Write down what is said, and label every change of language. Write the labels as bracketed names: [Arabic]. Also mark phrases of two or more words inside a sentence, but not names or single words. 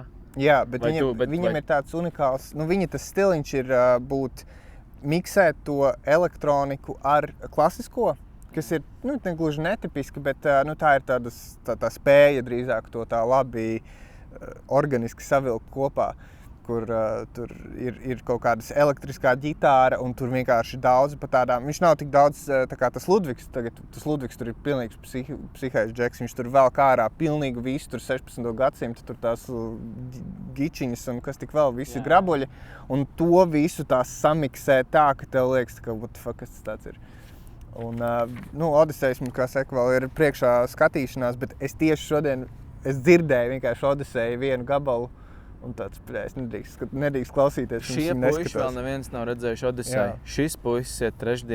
[Latvian] Jā, bet viņam ir tāds unikāls, nu viņa tas stiliņš ir būt miksēt to elektroniku ar klasisko, kas ir, nu, gluži netipiski, bet, nu, tā ir tā spēja drīzāk to tā labi organiski savilkt kopā, kur tur ir kaut kādas elektriskā ģitāra un tur vienkārši daudz pa tādām, viņš nav tik daudz, tā kā tas Ludvigs, tagad tas Ludvigs tur ir pilnīgs psihais džeks, viņš tur vēl kā ārā pilnīgi visu, tur 16. gadsimta, tur tās gičiņas un kas tik vēl, visi grabuļi, un to visu tās samiksē tā, ka tev liekas, ka [English] what the fuck, [Latvian] kas tas tāds ir. Un, nu, Odisejs, kā saka, vēl ir priekšā skatīšanās, bet es tieši šodien, es dzirdēju vienkārši Odiseju vienu gabalu, un tāds, es nedrīkst klausīties. Šie puiši vēl neviens nav redzējuši Odiseju. Šis puisis iet trešdien.